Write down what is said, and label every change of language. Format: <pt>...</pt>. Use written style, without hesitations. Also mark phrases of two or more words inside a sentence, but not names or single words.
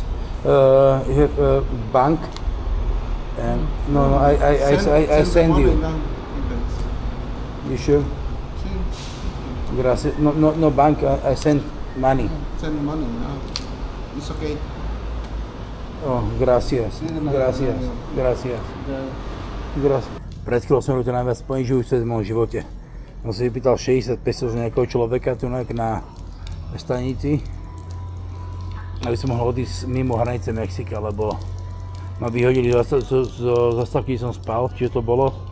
<en>You have bank? And no, I send you. You sure? Gracias. No bank. I send money. Send money now. It's okay. Oh, gracias.</en> <sk>Pred chvíľou som to najviac ponižujúce v mojom živote. On si vypýtal 60 pesos z nejakého človeka tu na stanici, aby som mohol odísť mimo hranice Mexika, lebo ma vyhodili zo zastávky, kde som spal, čiže to bolo.</sk>